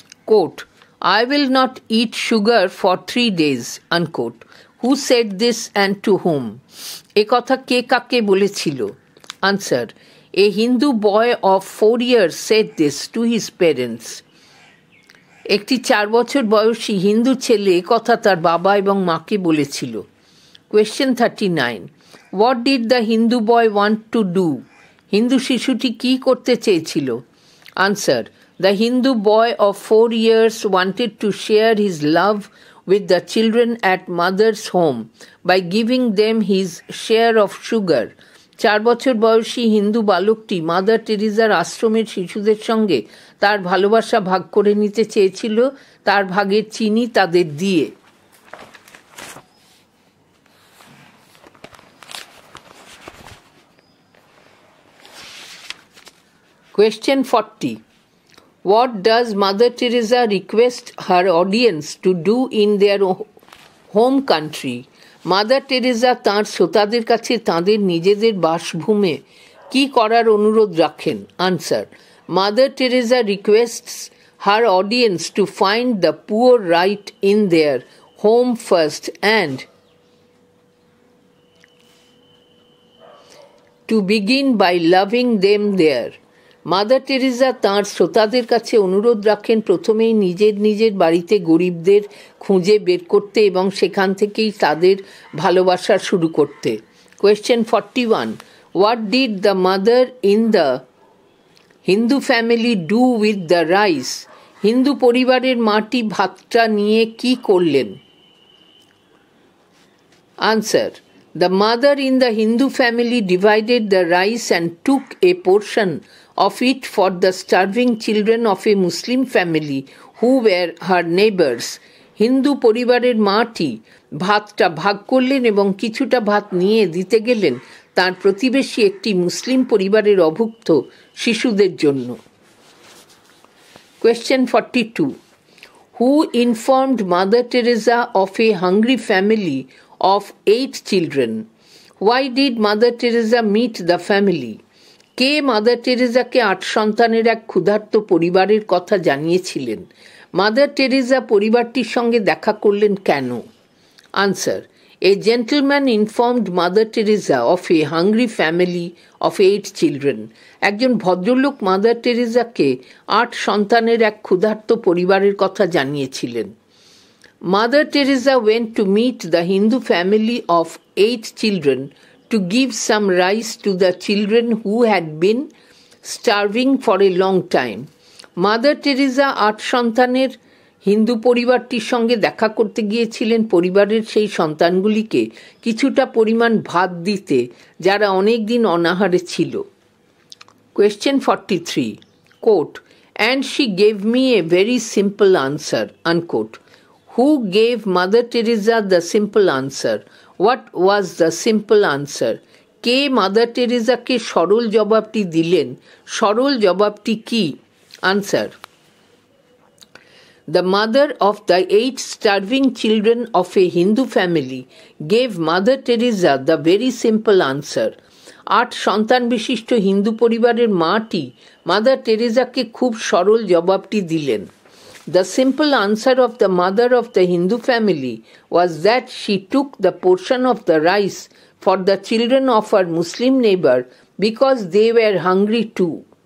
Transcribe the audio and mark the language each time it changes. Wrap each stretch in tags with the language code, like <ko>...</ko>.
<en>Quote, I will not eat sugar for 3 days, unquote. Who said this and to whom?</en> <bn>এ কথা কে কাকে বলেছিল?</bn> <en>Answer, a Hindu boy of 4 years said this to his parents.</en> <bn>একটি 4 বছর বয়সী হিন্দু ছেলে এ কথা তার বাবা এবং মাকে বলেছিল।</bn> <en>Question 39. What did the Hindu boy want to do?</en> <bn>Hindu শিশুটি কি করতে চেয়েছিল?</bn> <en>Answer, the Hindu boy of 4 years wanted to share his love with the children at mother's home by giving them his share of sugar.</en> <bn>4 বছর বয়সী হিন্দু বালকটি mother টেরেসার আশ্রমের শিশুদের সঙ্গে তার ভালোবাসা ভাগ করে নিতে চেয়েছিল তার ভাগের চিনি তাদের দিয়ে।</bn> <en>Question 40. What does Mother Teresa request her audience to do in their home country?</en> <bn>Mother Teresa তাঁর শ্রোতাদের কাছে তাঁদের নিজেদের বাসভূমে কি করার অনুরোধ রাখেন?</bn> <en>Answer, Mother Teresa requests her audience to find the poor right in their home first and to begin by loving them there.</en> <bn>Mother Teresa তাঁর শ্রোতাদের কাছে অনুরোধ রাখেন প্রথমেই নিজের বাড়িতে গরিবদের খুঁজে বের করতে এবং সেখান থেকেই তাদের ভালোবাসা শুরু করতে।</bn> <en>Question 41. What did the mother in the Hindu family do with the rice?</en> <bn>Hindu পরিবারের মাটি ভাতটা নিয়ে কি করলেন?</bn> <en>Answer, the mother in the Hindu family divided the rice and took a portion of it for the starving children of a Muslim family who were her neighbors.</en> <bn>Hindu পরিবারের মাটি ভাতটা ভাগ করলেন এবং কিছুটা ভাত নিয়ে দিতে গেলেন তার প্রতিবেশী একটি মুসলিম পরিবারের অভুক্ত শিশুদের জন্য।</bn> <en>Question 42. Who informed Mother Teresa of a hungry family of 8 children? Why did Mother Teresa meet the family?</en> <bn>K mother টেরেসাকে 8 সন্তানের এক ক্ষুধার্ত পরিবারের কথা জানিয়েছিলেন? মাদার টেরেসা পরিবারটির সঙ্গে দেখা করলেন কেন?</bn> <en>Answer, a gentleman informed Mother Teresa of a hungry family of 8 children.</en> <bn>একজন ভদ্রলোক মাদার টেরেসাকে 8 সন্তানের এক ক্ষুধার্ত পরিবারের কথা জানিয়েছিলেন।</bn> <en>Mother Teresa went to meet the Hindu family of 8 children to give some rice to the children who had been starving for a long time.</en> <bn>Mother Teresa 8 সন্তানের হিন্দু পরিবারটির সঙ্গে দেখা করতে গিয়েছিলেন পরিবারের সেই সন্তানগুলিকে কিছুটা পরিমাণ ভাত দিতে যারা অনেক দিন অনাহারে ছিল।</bn> <en>Question 43. Quote, and she gave me a very simple answer, unquote. Who gave Mother Teresa the simple answer? What was the simple answer?</en> <bn>K mother টেরেসাকে সরল জবাবটি দিলেন? সরল জবাবটি কি?</bn> <en>Answer, the mother of the 8 starving children of a Hindu family gave Mother Teresa the very simple answer.</en> <bn>8 সন্তান বিশিষ্ট হিন্দু পরিবারের মাটি mother টেরেসাকে খুব সরল জবাবটি দিলেন।</bn> <en>The simple answer of the mother of the Hindu family was that she took the portion of the rice for the children of her Muslim neighbor because they were hungry too.</en>